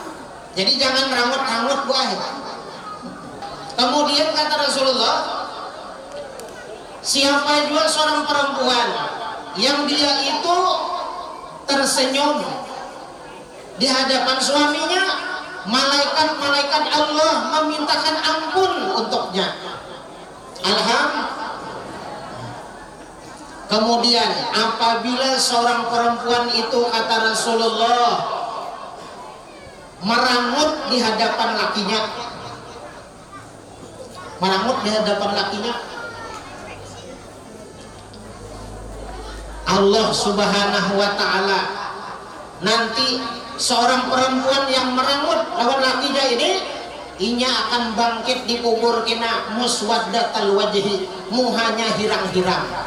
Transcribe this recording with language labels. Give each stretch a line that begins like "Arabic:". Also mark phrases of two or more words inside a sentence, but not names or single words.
Indonesian: Jadi jangan rangut-rangut buah. Kemudian kata Rasulullah, siapa juga seorang perempuan yang dia itu tersenyum di hadapan suaminya, malaikat-malaikat Allah memintakan ampun untuknya. Alhamdulillah. Kemudian apabila seorang perempuan itu, kata Rasulullah, merangut di hadapan lakinya, merangut di hadapan lakinya, Allah
Arabic: سبحانه وتعالى
Indonesian: nanti seorang perempuan yang merangut lawan lakinya ini, inya akan bangkit di kubur kena
Arabic: مسودة الوجه,
Indonesian: muhanya hirang-hirang.